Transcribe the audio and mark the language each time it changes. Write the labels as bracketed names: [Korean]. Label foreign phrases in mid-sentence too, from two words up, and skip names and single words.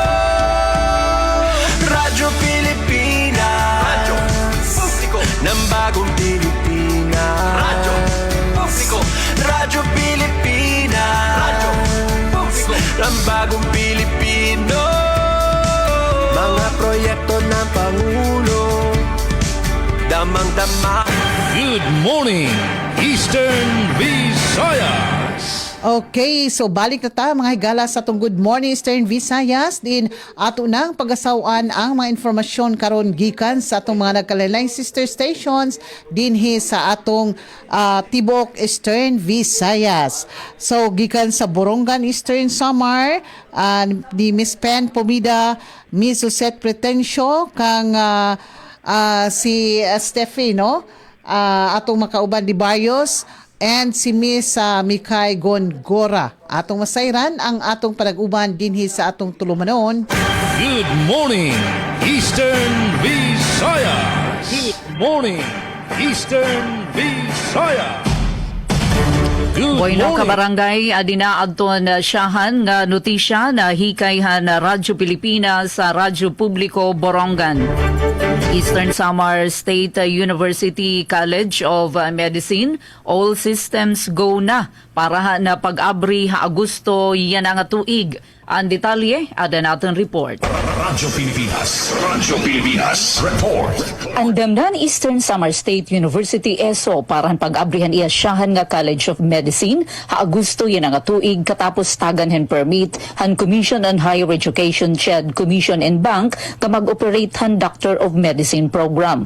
[Filipino] Radyo Pilipinas, Radyo Publiko, ng bagong Pilipinas. Radyo Publiko, Radyo Pilipinas, Radyo Publiko, ng bagong Pilipino. Mga proyekto ng Pangulo, damang-dama. [English] Good morning, Eastern Visayas. [Cebuano] Okay, so balik na ta mga higala sa atong Good Morning Eastern Visayas. Din ato nang pagasawan ang mga informasyon karon gikan sa atong mga nagkalain sister stations dinhi sa atong Tibok Eastern Visayas. So gikan sa Borongan Eastern Samar, di Miss Pen Pomida, Miss Suset Pretencio kang si Steffi, no? Atong makauban di Barrios, and si Miss Mikay Gongora. Atong masayran ang atong panag-uban dinhi sa atong tulumanon. [English] Good morning, Eastern Visayas. Good morning, Eastern Visayas. Good [Waray] Bueno [English] morning. [Waray] kabarangay, adina adton siyahan nga notisya na hikayhan na Radyo Pilipinas sa Radyo Publiko Borongan. Eastern Samar State University College of Medicine, [English] all systems go [Waray] na para na pag-abri ha Agosto yan ang tuig. Ang detalye, ada natin report. [English] Radyo Pilipinas report. [Waray] Andamnan Eastern Samar State University ESO parang pag-abrihan iyasyahan nga College of Medicine ha Agosto yan ang tuig katapos tagan hen permit han Commission on Higher Education CHED Commission and Bank ka mag-operate han Doctor of Medicine program.